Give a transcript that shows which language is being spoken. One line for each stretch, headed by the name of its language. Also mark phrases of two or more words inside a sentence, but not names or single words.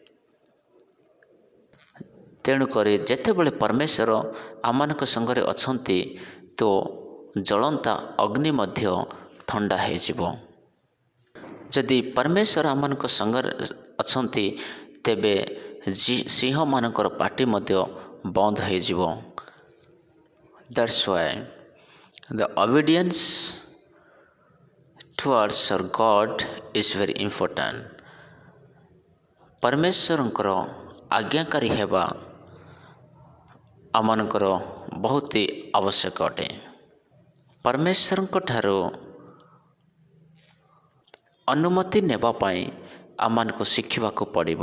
Odia: ତେଣୁକରି ଯେତେବେଳେ ପରମେଶ୍ୱର ଆମମାନଙ୍କ ସଙ୍ଗରେ ଅଛନ୍ତି ତ ଜଳନ୍ତା ଅଗ୍ନି ମଧ୍ୟ ଥଣ୍ଡା ହୋଇଯିବ। ଯଦି ପରମେଶ୍ୱର ଆମମାନଙ୍କ ସଙ୍ଗରେ ଅଛନ୍ତି ତେବେ ସିଂହମାନଙ୍କର ପାଟି ମଧ୍ୟ ବନ୍ଦ ହୋଇଯିବ।
English: That's why the obedience towards our God is very important.
Odia: ପରମେଶ୍ୱରଙ୍କର ଆଜ୍ଞାକାରୀ ହେବା ଆମମାନଙ୍କର ବହୁତ ଆବଶ୍ୟକ ଅଟେ। ପରମେଶ୍ୱରଙ୍କ ଠାରୁ ଅନୁମତି ନେବା ପାଇଁ ଆମମାନଙ୍କୁ ଶିଖିବାକୁ ପଡ଼ିବ।